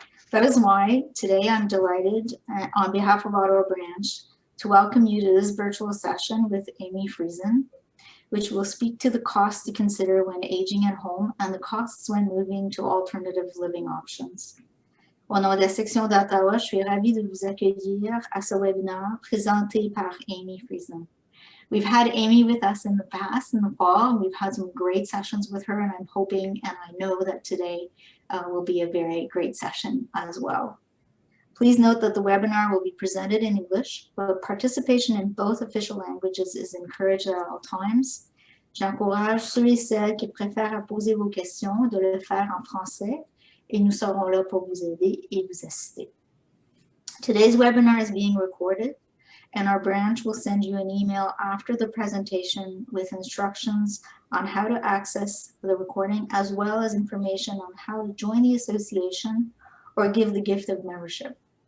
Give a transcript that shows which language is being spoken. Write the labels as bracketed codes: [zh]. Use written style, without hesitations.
[en] That is why today I'm delighted on behalf of Ottawa branch to welcome you to this virtual session with Amy Friesen, which will speak to the costs to consider when aging at home and the costs when moving to alternative living options. [fr] Au nom de la section d'Ottawa, je suis ravie de vous accueillir à ce webinaire présenté par Amy Friesen. [en] We've had Amy with us in the past, in the fall, and we've had some great sessions with her, and I'm hoping and I know that today will be a very great session as well. Please note that the webinar will be presented in English, but participation in both official languages is encouraged at all times. [fr] J'encourage ceux et celles qui préfèrent poser vos questions de le faire en français, et nous serons là pour vous aider et vous assister. [en] Today's webinar is being recorded, and our branch will send you an email after the presentation with instructions on how to access the recording, as well as information on how to join the association or give the gift of membership.